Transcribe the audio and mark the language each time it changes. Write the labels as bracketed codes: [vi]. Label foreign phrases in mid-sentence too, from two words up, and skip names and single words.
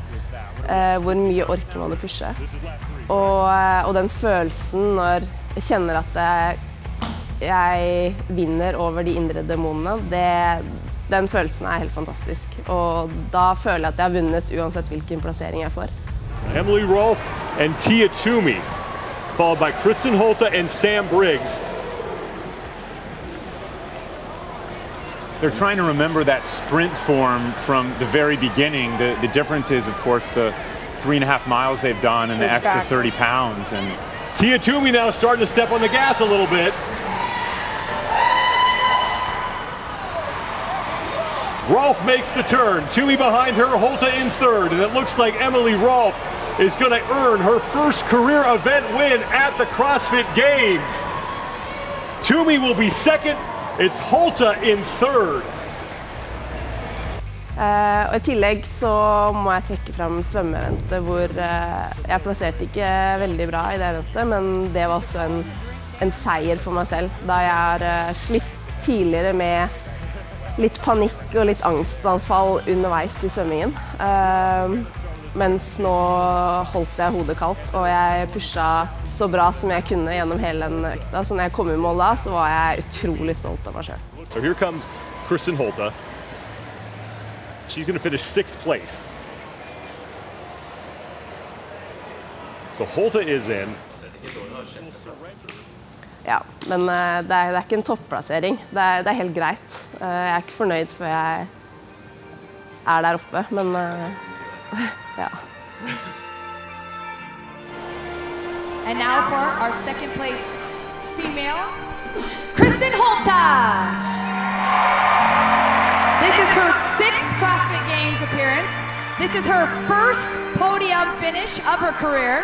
[no] Hvor mye orker man å pushe. Og den følelsen når jeg kjenner at jeg vinner over de indre demonene, den følelsen er helt fantastisk. Og da føler jeg at jeg har vunnet uansett hvilken plassering jeg får. [en] Emily Rolfe and Tia Toomey, followed by Kristen Holte and Sam Briggs. They're trying to remember that sprint form from the very beginning. The difference is, of course, the 3.5 miles they've done and the extra Exactly. 30 pounds. And Tia Toomey now starting to step on the gas a little bit. Rolfe makes the turn. Toomey behind her, Holte in third. And it looks like Emily Rolfe is going to earn her first career event win at the CrossFit Games. Toomey will be second. It's Holte in third. [no] Og i tillegg så må jeg trekke fram svømmeeventet, hvor jeg plasserte ikke veldig bra i det eventet, men det var også en seier for meg selv, da jeg har slitt tidligere med litt panikk og litt angstanfall underveis i svømmingen. Mens nå holdt jeg hodet kaldt, og jeg pushet så bra som jeg kunne gjennom hele den økta. Så når jeg kom i mål da, så var jeg utrolig stolt av meg selv. [en] So here comes Kristen Holte. She's going to finish 6th place. So Holte is in. [no] Ja, men det er ikke en topplassering. Det er helt greit. Jeg er ikke fornøyd før jeg er der oppe, men ja. [en] And now for our second place female, Kristen Holte. This is her 6th CrossFit Games appearance. This is her first podium finish of her career.